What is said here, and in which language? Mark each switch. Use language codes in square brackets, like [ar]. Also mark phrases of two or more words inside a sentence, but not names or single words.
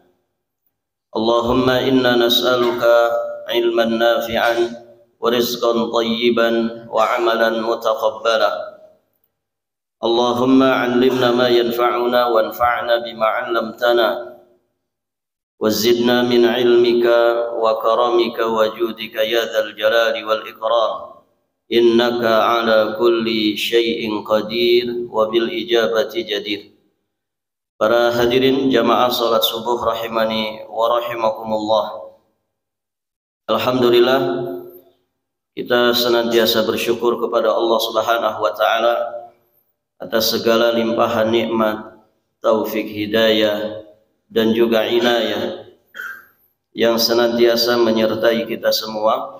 [ar] اللهم إنا نسألك علما نافعا ورزقا طيبا وعملا متقبلا. اللهم علمنا ما ينفعنا وانفعنا بما علمتنا وزدنا من علمك وكرمك وجودك يا ذا الجلال والإكرام إنك على كل شيء قدير وبالإجابة جدير. [id] Para hadirin jamaah salat subuh [ar] رحمني ورحمكم الله. [id] Alhamdulillah, kita senantiasa bersyukur kepada Allah [ar] سبحانه وتعالى [id] atas segala limpahan nikmat, taufik hidayah dan juga inayah yang senantiasa menyertai kita semua.